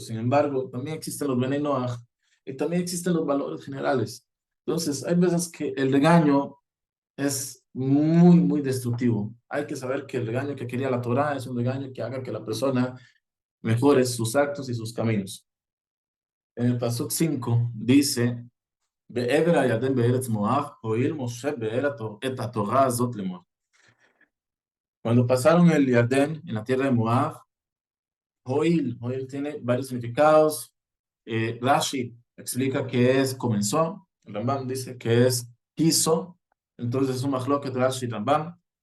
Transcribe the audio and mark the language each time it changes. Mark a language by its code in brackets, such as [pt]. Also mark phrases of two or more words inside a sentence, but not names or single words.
[es] Sin embargo, también existen los Bnei Noach y también existen los valores generales. Entonces, hay veces que el regaño es muy, muy destructivo. Hay que saber que el regaño que quería la Torah es un regaño que haga que la persona mejore sus actos y sus caminos. En el Pasuk 5 dice, [he] בעבר הירדן בארץ מואב, הואיל משה את התורה הזאת למואב. [es] Cuando pasaron el Yardén en la tierra de Moab, Hoil tiene varios significados. Rashi explica que es comenzó, el Rambam dice que es quiso, entonces es un mahloket Rashi y Rambam.